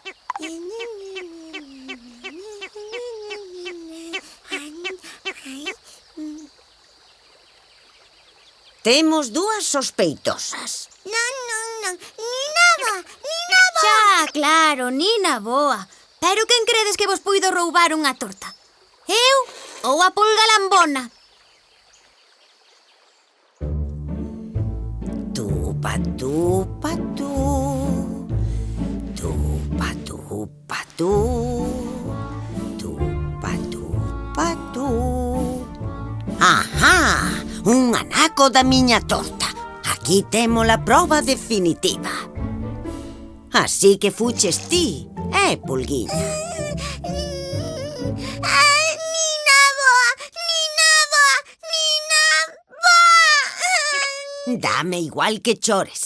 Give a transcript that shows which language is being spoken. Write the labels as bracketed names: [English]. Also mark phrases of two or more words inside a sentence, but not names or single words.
[Galician] Temos dúas sospeitosas. Non. Xa, claro, Nina boa. Pero quen credes que vos puido roubar unha torta? Eu ou a pulga lambona? Tupa, tupa, tu. Tupa, tupa, tu. Tupa, tupa, tu. Ajá! Un anaco da miña torta. Aquí temos a proba definitiva. Así que fuches ti, Pulguiña? Dame igual que chores.